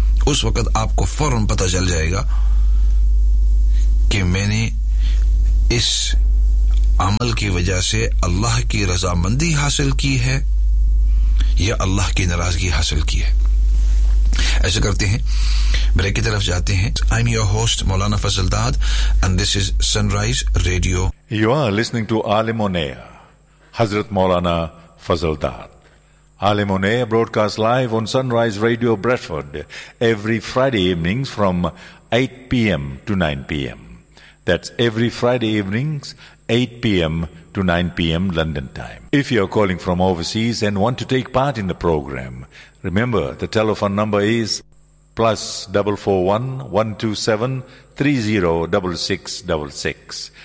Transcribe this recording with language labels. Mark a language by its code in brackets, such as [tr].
[ur] اس وقت آپ کو فوراً پتہ چل جائے گا کہ میں نے اس عمل کی وجہ سے اللہ کی رضا مندی حاصل کی ہے یا اللہ کی ناراضگی حاصل کی ہے. ایسے کرتے ہیں، بریک کی طرف جاتے ہیں. [en] I'm your host Maulana Fazal Dad and this is Sunrise Radio. You are listening to عالم و نیا حضرت مولانا فضل داد. عالم و نیا broadcast live on Sunrise Radio Bradford every Friday evenings from 8 PM to 9 PM. That's every Friday evenings 8 PM to 9 PM London time. If you are calling from overseas and want to take part in the program, remember the telephone number is +441 127 30 6666.